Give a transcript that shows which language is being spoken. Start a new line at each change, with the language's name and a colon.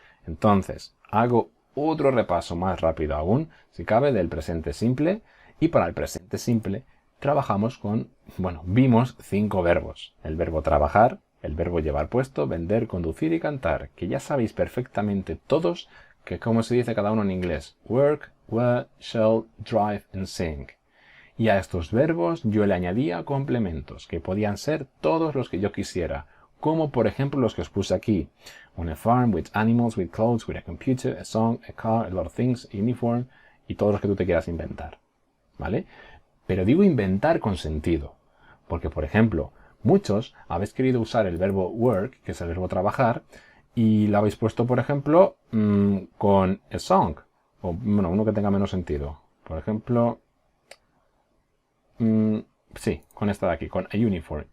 Spanish: Entonces, hago otro repaso más rápido aún, si cabe, del presente simple. Y para el presente simple trabajamos con, vimos 5 verbos. El verbo trabajar, el verbo llevar puesto, vender, conducir y cantar. Que ya sabéis perfectamente todos que cómo se dice cada uno en inglés.
English: Work, wear, shall, drive and sing.
Spanish: Y a estos verbos yo le añadía complementos, que podían ser todos los que yo quisiera. como por ejemplo los que os puse aquí.
English: On a farm, with animals, with clothes, with a computer, a song, a car, a lot of things, uniform
Spanish: y todos los que tú te quieras inventar. ¿Vale? Pero digo inventar con sentido. Porque, por ejemplo, muchos habéis querido usar el verbo work, que es el verbo trabajar, y lo habéis puesto, por ejemplo, con
English: a song.
Spanish: O, bueno, uno que tenga menos sentido. Por ejemplo, sí, con esta de aquí, con
English: a uniform.